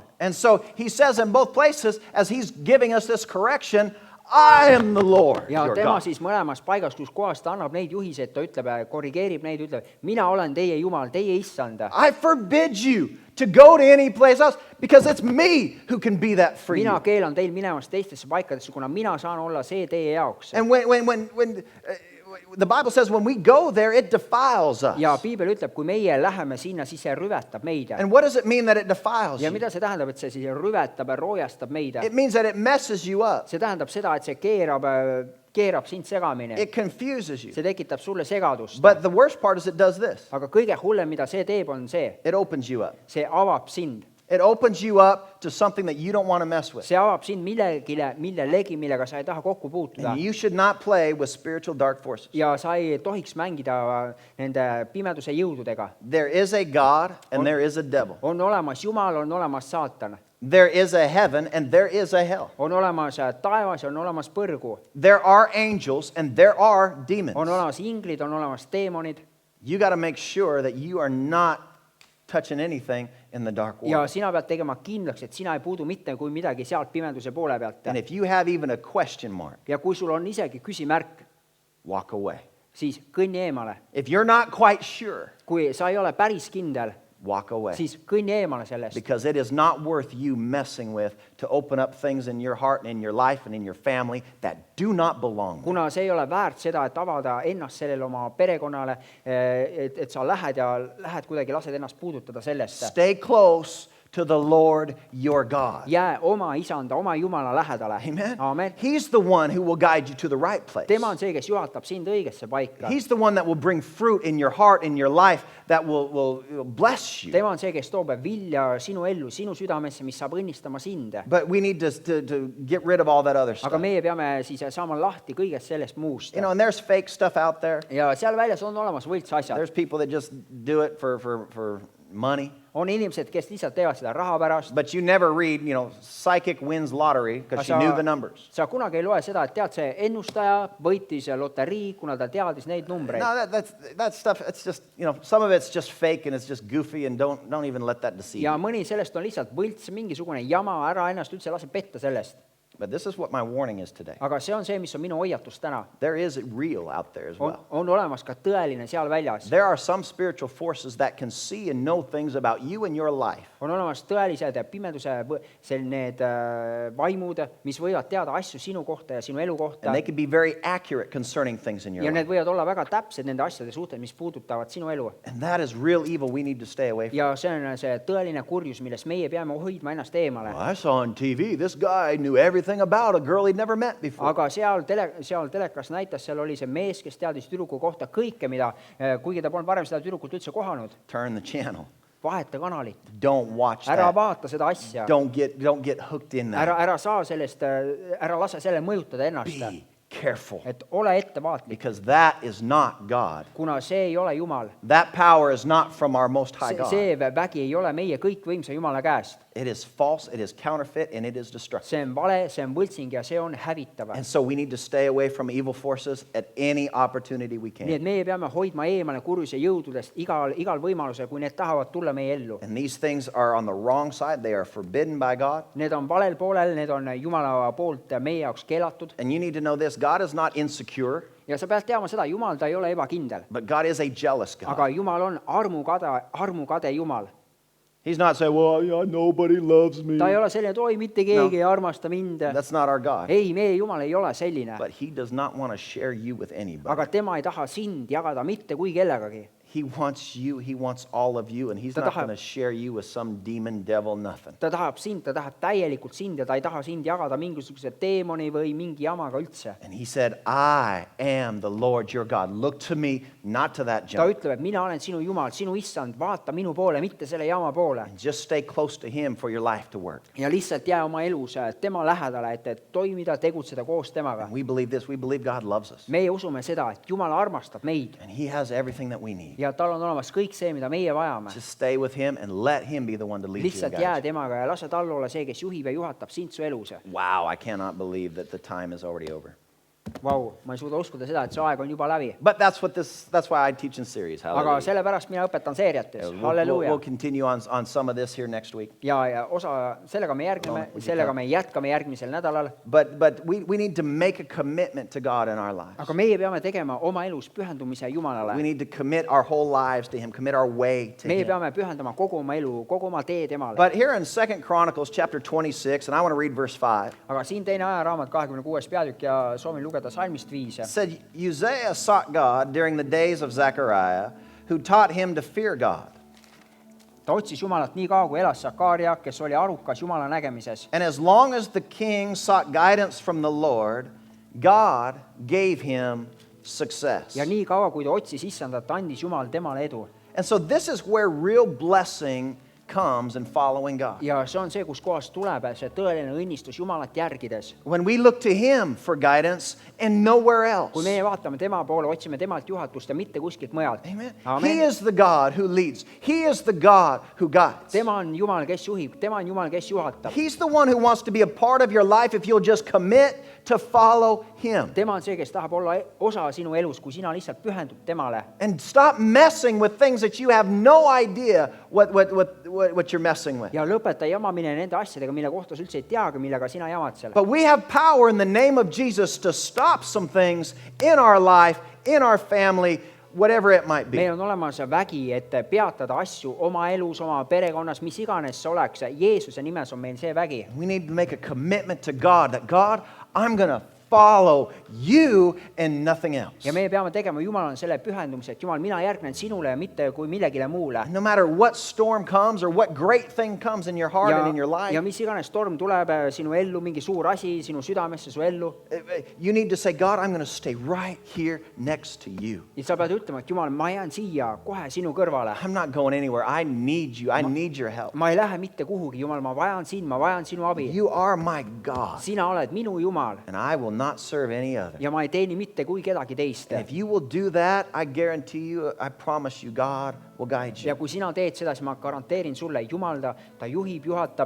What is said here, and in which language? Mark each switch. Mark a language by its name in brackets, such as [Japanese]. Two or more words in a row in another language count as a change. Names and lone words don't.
[English] And so he says in both places, as he's giving us this correction, I am the Lord [Estonian] Ja [English] your [Estonian] tema [English] God. [Estonian] siis mõlemas paigas, kus kohas ta annab neid juhiseid, ta ütleb, korrigeerib neid, ütleb, mina olen teie Jumal, teie issand. [English] I forbid you to go to any place else because it's me who can be that for [Estonian] Mina [English] you. [Estonian] keelan teil minemast teistesse paikadesse, kuna mina saan olla see teie jaoks. [English] And when the Bible says when we go there, it defiles us. [Estonian] Ja Piibel ütleb, kui meie läheme sinna, siis see rüvetab meid. [English] And what does it mean that it defiles [Estonian] Ja [English] you? [Estonian] mida see tähendab, et see siis rüvetab ja roojastab meid? [English] It means that it messes you up. [Estonian] See tähendab seda, et see keerab sind segamini. [English] It confuses you. [Estonian] See tekitab sulle segadust. [English] But the worst part is it does this. [Estonian] Aga kõige hullem, mida see teeb, on see. [English] It opens you up. [Estonian] See avab sind. [English] It opens you up to something that you don't want to mess with. [Estonian] See avab sind millelegi, millega sa ei taha kokku puutuda. [English] And you should not play with spiritual dark forces. [Estonian] Ja sa ei tohiks mängida nende pimeduse jõududega. [English] There is a God and there is a devil. [Estonian] On olemas Jumal, on olemas saatan. [English] There is a heaven and there is a hell. [Estonian] On olemas taevas ja on olemas põrgu. [English] There are angels and there are demons. [Estonian] On olemas inglid, on olemas teemonid. [English] You got to make sure that you are not touching anything in the dark [Estonian] Ja [English] world. [Estonian] sina pead tegema kindlaks, et sina ei puudu mitte kui midagi sealt pimeduse poole pealt. [English] And if you have even a question mark, [Estonian] Ja kui sul on isegi küsimärk, [English] walk away. [Estonian] siis kõnni eemale. [English] If you're not quite sure, [Estonian] Kui sa ei ole päris kindel, [English] walk away. [Estonian] siis kõnni eemale sellest. [English] Because it is not worth you messing with to open up things in your heart and in your life and in your family that do not belong there. [Estonian] Kuna see ei ole väärt seda, et avada ennast sellele oma perekonnale, et sa lähed kuidagi lased ennast puudutada sellest. [English] Stay close to the Lord your God. [Estonian] jää oma isanda, oma Jumala lähedale. [English] Amen. [Estonian] Amen. [English] He's the one who will guide you to the right place. [Estonian] Tema on see, kes juhatab sind õigesse paika. [English] He's the one that will bring fruit in your heart, in your life, that will bless you. [Estonian] Tema on see, kes toob vilja sinu ellu, sinu südamesse, mis saab õnnistama sind. [English] But we need to get rid of all that other [Estonian] Aga [English] stuff. [Estonian] meie peame siis saama lahti kõigest sellest muust. [English] You know, and there's fake stuff out there. [Estonian] Ja seal väljas on olemas võltsasjad. [English] There's people that just do it for money. [Estonian] On inimesed, kes lihtsalt teevad seda raha pärast. [English] But you never read, psychic wins lottery because she knew the numbers. [Estonian] Sa kunagi ei loe seda, et tead, see ennustaja võitis loterii, kuna ta teadis neid numbreid. [English] No, that stuff, it's just, some of it's just fake and it's just goofy, and don't even let that deceive [Estonian] Ja [English] you. [Estonian] mõni sellest on lihtsalt võlts, mingisugune jama, ära ennast üldse lase petta sellest. [English] But this is what my warning is today. [Estonian] Aga see on see, mis on minu hoiatus täna. [English] There is real out there as well. [Estonian] On olemas ka tõeline seal väljas. [English] There are some spiritual forces that can see and know things about you and your life. [Estonian] On olemas tõelised pimeduse need vaimud, mis võivad teada asju sinu kohta ja sinu elu kohta. [English] And they can be very accurate concerning things in your [Estonian] Ja [English] life. [Estonian] need võivad olla väga täpsed nende asjade suhtes, mis puudutavad sinu elu. [English] And that is real evil we need to stay away from. [Estonian] Ja see on see tõeline kurjus, millest meie peame hoidma ennast eemale. [English] Well, I saw on TV, this guy knew everything about a girl he'd never met before. [Estonian] Aga seal telekas näitas, seal oli see mees, kes teadis tüdruku kohta kõike, mida, kuigi ta polnud varem seda tüdrukut üldse kohanud. [English] Turn the channel. [Estonian] Vaheta kanalit. [English] Don't watch [Estonian] Ära [English] that. [Estonian] vaata seda asja. [English] Don't get hooked in that. [Estonian] Ära saa sellest, ära lase selle mõjutada ennast. [English] Be careful, [Estonian] Et ole ettevaatlik, [English] because that is not God. [Estonian] kuna see ei ole Jumal. [English] That power is not from our Most High God. [Estonian] See vägi ei ole meie kõikvõimsa Jumala käest. [English] It is false, it is counterfeit, and it is destructive. [Estonian] See on vale, see on võltsing ja see on hävitav. [English] And so we need to stay away from evil forces at any opportunity we [Estonian] Nii [English] can. [Estonian] et meie peame hoidma eemale kurjuse jõududest igal võimalusel, kui need tahavad tulla meie ellu. [English] And these things are on the wrong side. They are forbidden by God. [Estonian] Need on valel poolel, need on Jumala poolt meie jaoks keelatud. [English] And you need to know this, God is not insecure, [Estonian] Ja sa pead teama seda, Jumal, ta ei ole ebakindel. [English] but God is a jealous God. [Estonian] Aga Jumal on armukade Jumal. [English] He's not saying, well, nobody loves me. [Estonian] Ta ei ole selline, et oi, mitte keegi ei armasta mind. [English] That's not our God. [Estonian] Ei, meie Jumal ei ole selline. [English] But he does not want to share you with anybody. [Estonian] Aga tema ei taha sind jagada mitte kui kellegagi. [English] He wants you, he wants all of you, and he's [Estonian] Ta [English] not [Estonian] tahab- [English] going to share you with some demon, devil, nothing. [Estonian] Ta tahab sind, ta tahab täielikult sind ja ta ei taha sind jagada mingisuguse teemoni või mingi jamaga üldse. [English] And he said, I am the Lord your God. Look to me, not to that [Estonian] Ta [English] junk. [Estonian] ütleb, et mina olen sinu Jumal, sinu issand, vaata minu poole, mitte selle jama poole. [English] And just stay close to him for your life to work. [Estonian] Ja lihtsalt jää oma elus tema lähedale, et toimida, tegutseda koos temaga. [English] And we believe this. We believe God loves us. [Estonian] Meie usume seda, et Jumal armastab meid [English] And he has everything that we need. [Estonian] ja tal on olemas kõik see, mida meie vajame. [English] Just stay with him and let him be the one to lead you and [Estonian] Lihtsalt [English] guide [Estonian] jää [English] you. [Estonian] temaga ja lase tal olla see, kes juhib ja juhatab sind su elus. [English] Wow, I cannot believe that the time is already over. [Estonian] Vau, ma ei suuda uskuda seda, et see aeg on juba läbi. [English] But that's why I teach in series. [Estonian] Aga [English] Hallelujah. [Estonian] sellepärast mina õpetan seeriates. [English] We'll [Estonian] Halleluuja. [English] continue on some of this here next week. [Estonian] Ja osa, sellega me jätkame järgmisel nädalal. [English] But we need to make a commitment to God in our lives. [Estonian] Aga meie peame tegema oma elus pühendumise [English] We [Estonian] Jumalale. [English] need to commit our whole lives to him, commit our way to [Estonian] Meie [English] him. [Estonian] peame pühendama kogu oma elu, kogu oma tee temale. [English] But here in 2 Chronicles chapter 26, and I want to read verse 5, [Estonian] Aga siin teine ajaraamat, 26. peatükk ja soovin lugeda salmist 5. [English] it said, Uzziah sought God during the days of Zechariah, who taught him to fear God. [Estonian] Ta otsis Jumalat nii kaua, kui elas Sakaaria, kes oli arukas Jumala nägemises. [English] And as long as the king sought guidance from the Lord, God gave him success. [Estonian] Ja nii kaua, kui ta otsis issandat, andis Jumal temale edu. [English] And so this is where real blessing comes in following God. [Estonian] Ja see on see, kus kohas tuleb see tõeline õnnistus Jumalat järgides. [English] When we look to him for guidance and nowhere else. [Estonian] Kui meie vaatame tema poole, otsime temalt juhatust ja mitte kuskilt mujalt. [English] Amen. He [Estonian] Amen. [English] is the God who leads. He is the God who guides. [Estonian] Tema on Jumal, kes juhib, tema on Jumal, kes juhatab. [English] He's the one who wants to be a part of your life if you'll just commit to follow him. [Estonian] Tema on see, kes tahab olla osa sinu elus, kui sina lihtsalt pühendud temale. [English] And stop messing with things that you have no idea what you're messing with. [Estonian] Ja lõpeta jamamine nende asjadega, mille kohta sa üldse ei teagi, millega sina jamad seal. [English] But we have power in the name of Jesus to stop some things in our life, in our family, whatever it might be. [Estonian] Meil on olemas vägi, et peatada asju oma elus, oma perekonnas, mis iganes see oleks. Jeesuse nimes on meil see vägi. [English] We need to make a commitment to God that God, I'm going to follow you and nothing else. [Estonian] ja meie peame tegema Jumalale selle pühendumise, et Jumal, mina järgnen sinule ja mitte kui millegile muule. [English] No matter what storm comes or what great thing comes in your heart and in your life, [Estonian] ja mis iganes torm tuleb sinu ellu, mingi suur asi sinu südamesse, su ellu, [English] you need to say, God, I'm going to stay right here next to you. [Estonian] ja sa pead ütlema, et Jumal, ma jään siia kohe sinu kõrvale. [English] I'm not going anywhere. I need you. I need your help. [Estonian] ma ei lähe mitte kuhugi, Jumal, ma vajan sind, ma vajan sinu abi. [English] You are my God, [Estonian] sina oled minu Jumal [English] and I will not serve any other. [Estonian] ja ma ei teeni mitte kui kedagi teist. [English] And if you will do that, I guarantee you, I promise you, God will guide you. [Estonian] ja kui sina teed seda, siis ma garanteerin sulle, Jumal ta juhib, juhatab